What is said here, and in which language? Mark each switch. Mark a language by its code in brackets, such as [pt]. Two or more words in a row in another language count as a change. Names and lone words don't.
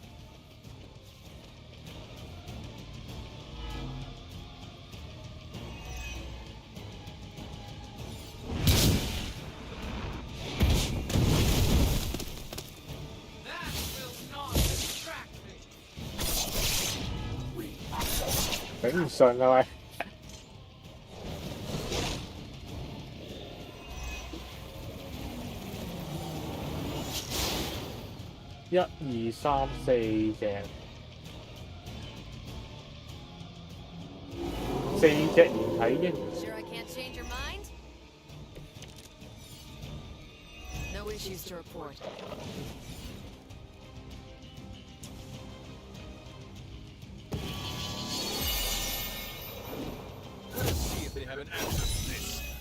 [en] That will not distract me! [yue] 頂唔順啊喂！一二三四隻，四隻連體嬰。 [en] Sure I can't change your mind? No issues to report. Let's see if they have an answer for this.